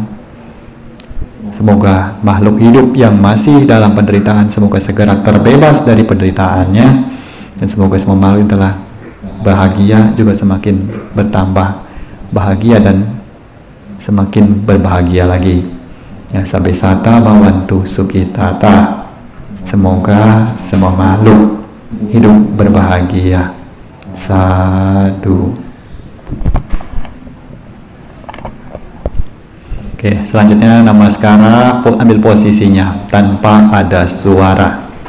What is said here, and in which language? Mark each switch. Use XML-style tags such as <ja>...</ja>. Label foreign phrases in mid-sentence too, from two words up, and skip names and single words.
<id>Semoga makhluk hidup yang masih dalam penderitaan semoga segera terbebas dari penderitaannya, dan semoga semua makhluk yang telah bahagia juga semakin bertambah bahagia dan semakin berbahagia lagi. Ya,</id> <pi>sabesata bhavantu sukhitata.</pi> <id>Semoga semua makhluk hidup berbahagia. Sadu. Oke, selanjutnya namaskara, ambil posisinya tanpa ada suara.</id>